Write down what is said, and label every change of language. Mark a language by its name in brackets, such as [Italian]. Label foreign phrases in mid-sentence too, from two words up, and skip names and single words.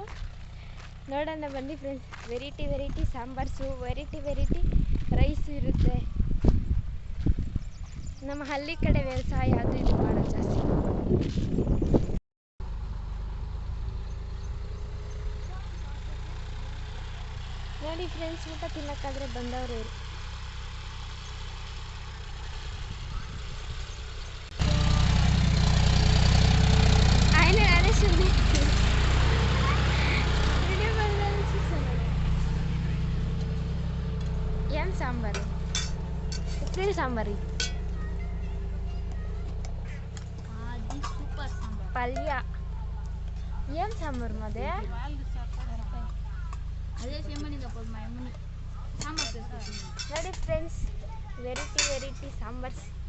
[Kannada] ನೋಡೋಣ ಬನ್ನಿ ಫ್ರೆಂಡ್ಸ್. ವೆರೈಟಿ ಸಾಂಬಾರ್ಸು, ವೆರೈಟಿ ರೈಸು ಇರುತ್ತೆ. ನಮ್ಮ ಹಳ್ಳಿ ಕಡೆ ವ್ಯವಸಾಯ ಅದು ಇದು ಮಾಡೋದು ಜಾಸ್ತಿ. ನೋಡಿ ಫ್ರೆಂಡ್ಸ್, ಊಟ ತಿನ್ನೋಕ್ಕಾದರೆ ಬಂದವರು ಇವರು. [Telugu] ఏం సాంబారు? ఉప్పిడి సాంబారు, పల్య. ఏం సాంబారు మాదే? [Kannada] ನೋಡಿ ಫ್ರೆಂಡ್ಸ್, ವೆರೈಟಿ ಸಾಂಬಾರ್ಸ್.